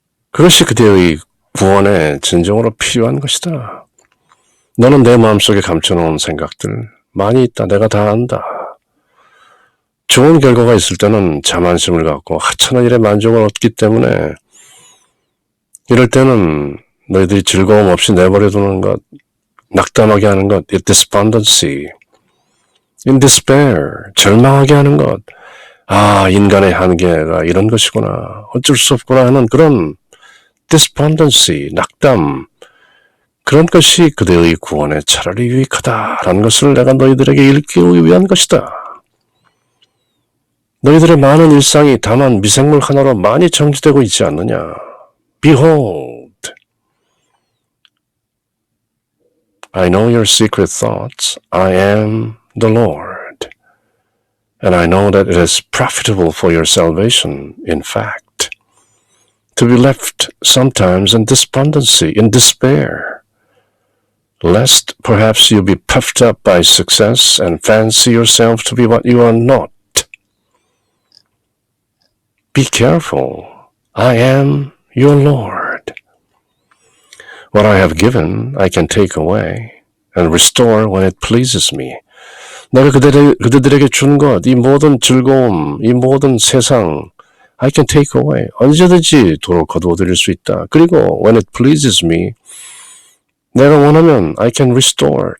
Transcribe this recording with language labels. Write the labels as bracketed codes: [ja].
[ko] 그것이 그대의 구원에 진정으로 필요한 것이다. 너는 내 마음속에 감춰놓은 생각들 많이 있다. 내가 다 안다. 좋은 결과가 있을 때는 자만심을 갖고 하찮은 일에 만족을 얻기 때문에 이럴 때는 너희들이 즐거움 없이 내버려두는 것, 낙담하게 하는 것, [en] despondency, in despair, [ko] 절망하게 하는 것, 아, 인간의 한계가 이런 것이구나, 어쩔 수 없구나 하는 그런 despondency, 낙담, 그런 것이 그대의 구원에 차라리 유익하다라는 것을 내가 너희들에게 일깨우기 위한 것이다. 너희들의 많은 일상이 다만 미생물 하나로 많이 정지되고 있지 않느냐. [en] Behold, I know your secret thoughts. I am the Lord. And I know that it is profitable for your salvation, in fact, to be left sometimes in despondency, in despair, lest perhaps you be puffed up by success and fancy yourself to be what you are not. Be careful. I am your Lord. What I have given, I can take away and restore when it pleases me. [ko] 내가 그들에게 준 것, 이 모든 즐거움, 이 모든 세상, [en] I can take away. [ko] 언제든지 도로 거두어드릴 수 있다. 그리고 [en] when it pleases me, [ko] 내가 원하면 [en] I can restore.